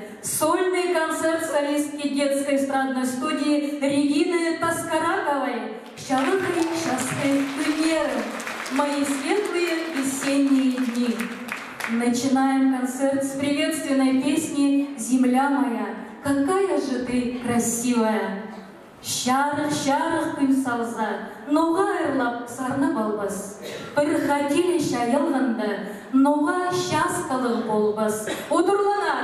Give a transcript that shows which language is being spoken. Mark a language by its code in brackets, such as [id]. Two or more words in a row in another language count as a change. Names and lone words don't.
[ru] Сольный концерт солистки детской эстрадной студии Регины Таскараковой «Шарыхай шасхай премьеры. Мои светлые весенние дни». Начинаем концерт с приветственной песни «Земля моя, какая же ты красивая». [kjh] Шарых-шарых күн салса, ноға айырлап сарны балбас. Бір хатиле шайылғанды, ноға шас қылық болбас. Отырла